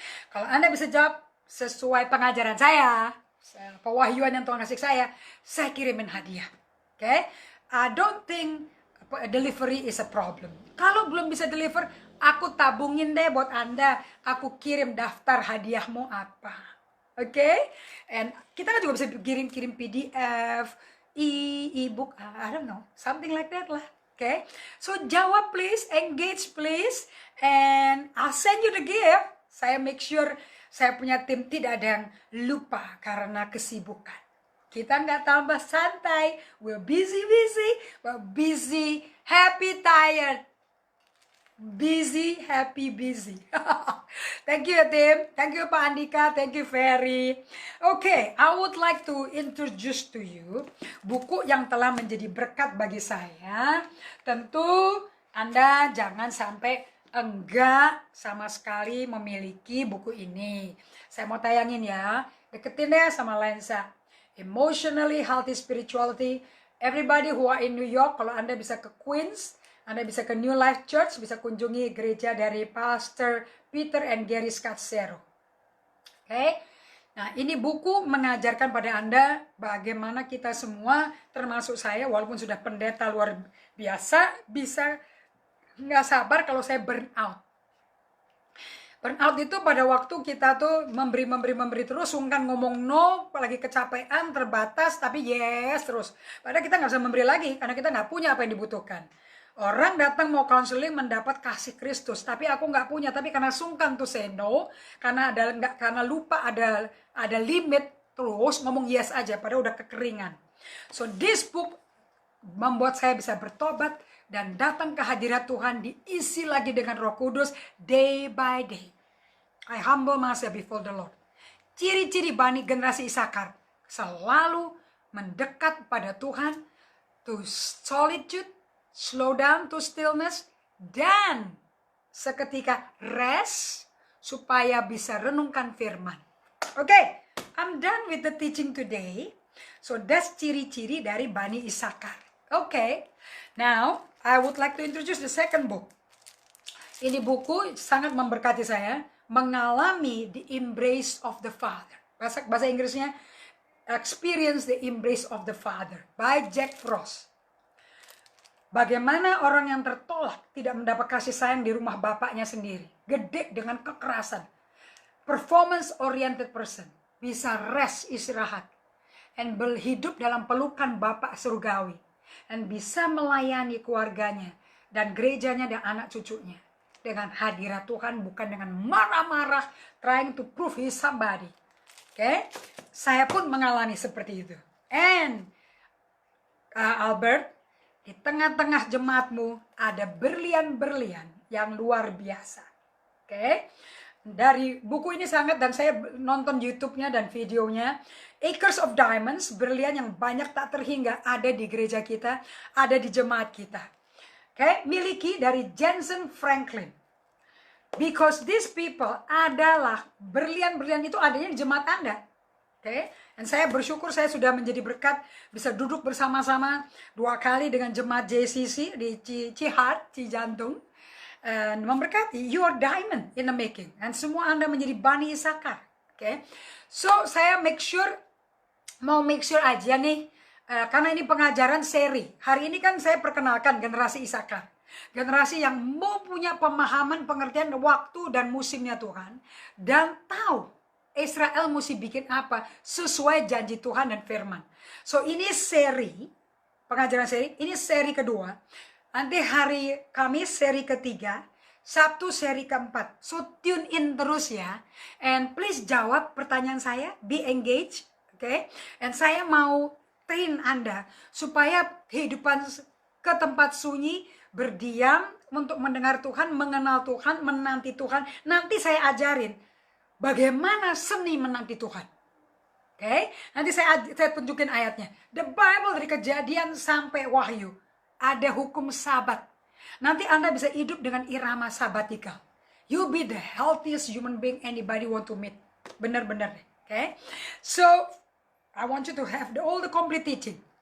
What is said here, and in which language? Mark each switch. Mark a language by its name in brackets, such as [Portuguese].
[Indonesian] Kalau Anda bisa jawab sesuai pengajaran saya, pewahyuan yang Tuhan kasih saya kirimin hadiah. Oke? [English] I don't think delivery is a problem. [Indonesian] Kalau belum bisa deliver, aku tabungin deh buat Anda. Aku kirim daftar hadiahmu apa. Oke? And kita kan juga bisa kirim PDF, e-book, [English] I don't know, something like that [Indonesian] lah. Oke? [English] So jawab please, engage please, and I'll send you the gift. [Indonesian] Saya make sure saya punya tim tidak ada yang lupa karena kesibukan. Kita nggak tambah santai. [English] We're busy, but busy, happy, tired. Busy, happy, busy. Thank you tim. Thank you Pak Andika. Thank you Ferry. Okay, I would like to introduce to you [Indonesian] buku yang telah menjadi berkat bagi saya. Tentu Anda jangan sampai enggak sama sekali memiliki buku ini. Saya mau tayangin ya. Deketin deh sama lensa. [English] Emotionally Healthy Spirituality. Everybody who are in New York, [Indonesian] kalau Anda bisa ke Queens, Anda bisa ke New Life Church, bisa kunjungi gereja dari Pastor Peter and Gary Scazzero. Oke? Nah, ini buku mengajarkan pada Anda bagaimana kita semua, termasuk saya, walaupun sudah pendeta luar biasa, bisa nggak sabar kalau saya burn out. Burn out itu pada waktu kita tuh memberi terus, sungkan ngomong no, apalagi kecapean, terbatas, tapi yes terus. Padahal kita nggak bisa memberi lagi karena kita nggak punya apa yang dibutuhkan. Orang datang mau counseling mendapat kasih Kristus, tapi aku nggak punya. Tapi karena sungkan tuh say no, karena lupa ada limit, terus ngomong yes aja, padahal udah kekeringan. [English] So this book [Indonesian] membuat saya bisa bertobat dan datang ke hadirat Tuhan, diisi lagi dengan Roh Kudus [English] day by day. I humble myself before the Lord. [Indonesian] Ciri-ciri Bani generasi Isakar selalu mendekat pada Tuhan, to solitude, [English] slow down to stillness, [Indonesian] dan seketika rest supaya bisa renungkan firman. [English] Okay, I'm done with the teaching today. So that's [Indonesian] ciri-ciri dari Bani Isakar. [English] Okay, now I would like to introduce the second book. [Indonesian] Ini buku sangat memberkati saya, mengalami [English] the embrace of the Father. [Indonesian] Bahasa Inggrisnya, Experience the Embrace of the Father by Jack Frost. Bagaimana orang yang tertolak tidak mendapat kasih sayang di rumah bapaknya sendiri. Gede dengan kekerasan. [English] Performance oriented person. [Indonesian] Bisa rest, istirahat. And berhidup dalam pelukan bapak surgawi. Dan bisa melayani keluarganya dan gerejanya dan anak cucunya. dengan hadirat Tuhan, bukan dengan marah-marah [English] trying to prove he's somebody. [Indonesian] Oke, saya pun mengalami seperti itu. And Albert, di tengah-tengah jemaatmu ada berlian-berlian yang luar biasa. Oke, dari buku ini sangat, dan saya nonton YouTube-nya dan videonya, Acres of Diamonds, berlian yang banyak tak terhingga, ada di gereja kita, ada di jemaat kita. Oke, miliki dari Jensen Franklin. [English] Because these people [Indonesian] adalah berlian-berlian itu adanya di jemaat Anda. Oke, dan saya bersyukur saya sudah menjadi berkat, bisa duduk bersama-sama 2 kali dengan jemaat JCC di Cihart, Cijantung. [English] Memberkati, you are diamond in the making. [Indonesian] Dan semua Anda menjadi Bani Isakar. Oke, so saya mau make sure aja nih, karena ini pengajaran seri. Hari ini kan saya perkenalkan generasi Isakar. Generasi yang mau punya pemahaman, pengertian waktu dan musimnya Tuhan. Dan tahu Israel mesti bikin apa sesuai janji Tuhan dan firman. So ini seri, pengajaran seri, ini seri kedua. Nanti hari Kamis seri ketiga, Sabtu seri keempat. [English] So tune in terus ya. And please [Indonesian] jawab pertanyaan saya, [English] be engaged. [Indonesian] Oke, and saya mau train Anda supaya kehidupan ke tempat sunyi, berdiam untuk mendengar Tuhan, mengenal Tuhan, menanti Tuhan. Nanti saya ajarin bagaimana seni menanti Tuhan. Oke, nanti saya tunjukin ayatnya. The Bible dari Kejadian sampai Wahyu ada hukum Sabat. Nanti Anda bisa hidup dengan irama sabatikal. [English] You be the healthiest human being anybody want to meet. [Indonesian] Benar-benar. [English] Oke, so I want you to have all the complete teaching.